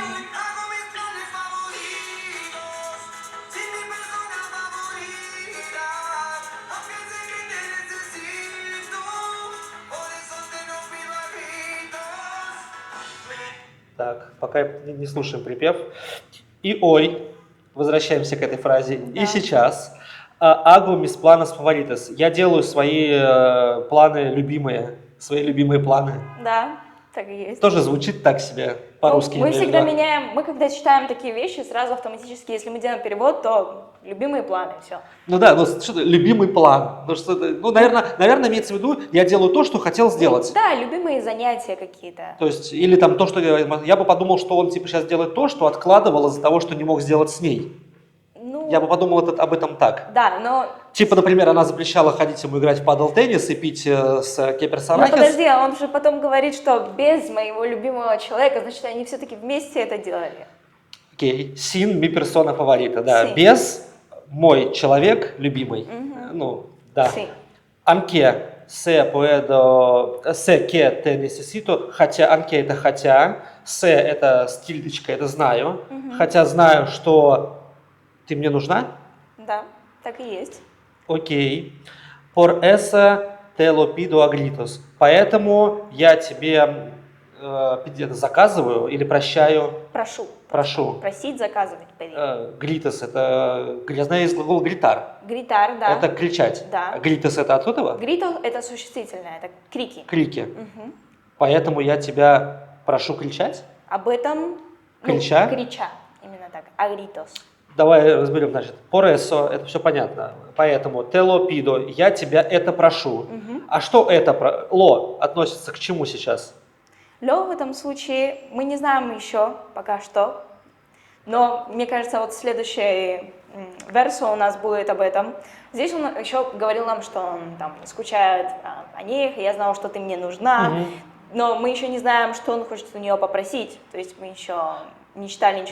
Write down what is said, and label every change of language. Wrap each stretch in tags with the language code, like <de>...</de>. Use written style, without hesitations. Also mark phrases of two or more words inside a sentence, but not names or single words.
<ru>Так, пока не слушаем припев. И ой, возвращаемся к этой фразе. Да. И сейчас.</ru> <es>Hago mis planes favoritos.</es> <ru>Я делаю свои планы любимые, свои любимые планы. Да, так и есть. Тоже звучит так себе по-русски. Мы имею в всегда виду. меняем, мы когда читаем такие вещи, сразу автоматически, если мы делаем перевод, то любимые планы, все. Ну да, ну что любимый план. Наверное, имеется в виду, я делаю то, что хотел сделать. Да, любимые занятия какие-то. То есть, или там то, что я бы подумал, что он типа сейчас делает то, что откладывал из-за того, что не мог сделать с ней. Ну, Я бы подумал об этом так. да, но... Типа, например, она запрещала ходить ему играть в падл-теннис и пить с Но Кеперсонахис. подожди, он же потом говорит, что без моего любимого человека, значит, они все-таки вместе это делали. Окей,</ru> <es>sin mi persona favorita, да. Sí.</es> <ru>Без мой человек любимый. Ну, да.</ru> <es>Sí. Anche se puedo, se que te necesito,</es> <ru>хотя, anche это хотя, se это с тильдочкой, это знаю, хотя знаю, что ты мне нужна. Да, так и есть. Окей.</ru> <es>Por eso te lo pido a gritos.</es> <ru>Поэтому я тебе заказываю или прощаю. Прошу. Просить, заказывать. Гритос это, я знаю, есть глагол гритар. Гритар, да. Это кричать. Да. Гритос это от этого? Грито – это существительное, это крики. Крики. Поэтому я тебя прошу кричать. Об этом... Крича? Крича, именно так. Агритос. Давай разберем, значит.</ru> <es>Por eso,</es> <ru>это все понятно.</ru> <es>Поэтому te lo pido,</es> <ru>я тебя это прошу. А что это? Ло относится к чему сейчас? Ло в этом случае мы не знаем еще пока что, но мне кажется, вот следующий версо у нас будет об этом. Здесь он еще говорил нам, что он там скучает о них, и я знала, что ты мне нужна, но мы еще не знаем, что он хочет у нее попросить, то есть мы еще не читали ничего.</ru>